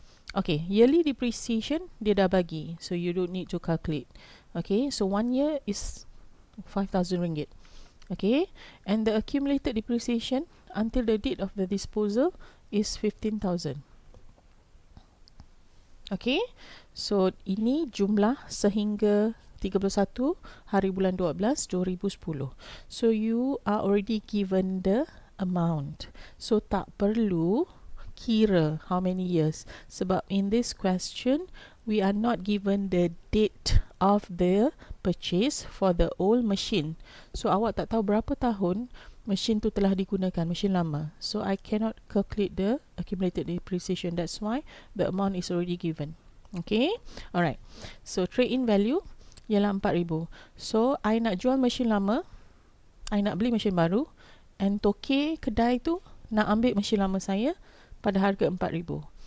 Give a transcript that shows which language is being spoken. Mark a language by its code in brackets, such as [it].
[en] Okay, yearly depreciation [ms] dia dah bagi, [en] so you don't need to calculate. Okay, so 1 year is 5,000 ringgit. Okay, and the accumulated depreciation until the date of the disposal is 15,000. [ms] Okay, so ini jumlah sehingga 31 hari bulan 12 2010. [en] So you are already given the amount. So [ms] tak perlu kira [en] how many years, [ms] sebab [en] in this question we are not given the date of the purchase for the old machine. [ms] So awak tak tahu berapa tahun mesin tu telah digunakan, mesin lama. [en] So I cannot calculate the accumulated depreciation. That's why the amount is already given. Okay, alright. So trade-in value [ms] ialah [en] 4,000. [ms] So I nak jual mesin lama, I nak beli mesin baru, and toke kedai tu nak ambil mesin lama saya pada harga 4,000.